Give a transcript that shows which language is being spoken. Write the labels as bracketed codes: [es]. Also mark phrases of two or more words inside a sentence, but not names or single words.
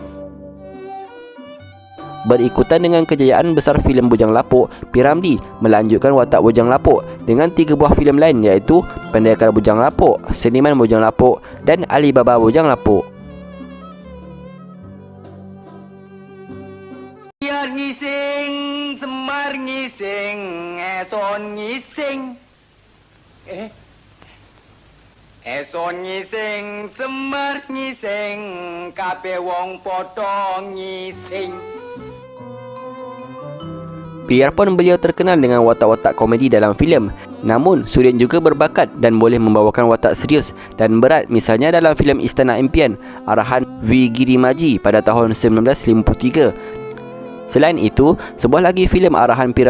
[ms] Berikutan dengan kejayaan besar filem Bujang Lapuk, P. Ramlee melanjutkan watak Bujang Lapuk dengan 3 buah filem lain iaitu Pendekar Bujang Lapuk, Seniman Bujang Lapuk dan Alibaba Bujang Lapuk. [jv] Biar ngising, semar ngising, eson ngising. Eson ngising, semar ngising, kabeh wong padha ngising. [ms] Biarpun beliau terkenal dengan watak-watak komedi dalam filem, namun Sudin juga berbakat dan boleh membawakan watak serius dan berat, misalnya dalam filem Istana Impian arahan V. Girimaji pada tahun 1953. Selain itu, sebuah lagi filem arahan P.